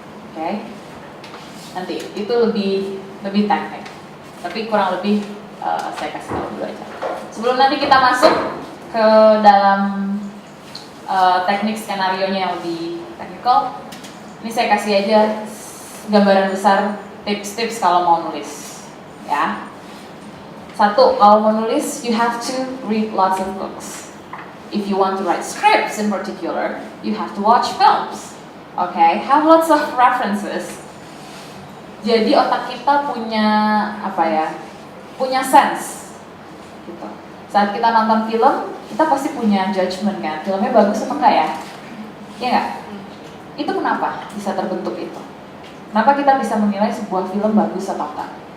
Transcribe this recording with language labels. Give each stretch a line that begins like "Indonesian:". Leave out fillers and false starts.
Indonesian: Oke, nanti itu lebih teknik, tapi kurang lebih saya kasih tahu dulu aja. Sebelum nanti kita masuk ke dalam teknik skenario-nya yang lebih technical, ini saya kasih aja gambaran besar tips-tips kalau mau nulis, ya.
English: 1,
Indonesian: kalau mau nulis,
English: you have to read lots of books. If you want to write scripts in particular, you have to watch films. Okay, have lots of references.
Indonesian: Jadi otak kita punya apa ya? Punya sense. Gitu. Saat kita nonton film, kita pasti punya judgment kan. Filmnya bagus apa enggak ya? Iya nggak? Itu kenapa bisa terbentuk itu? Kenapa kita bisa menilai sebuah film bagus atau enggak?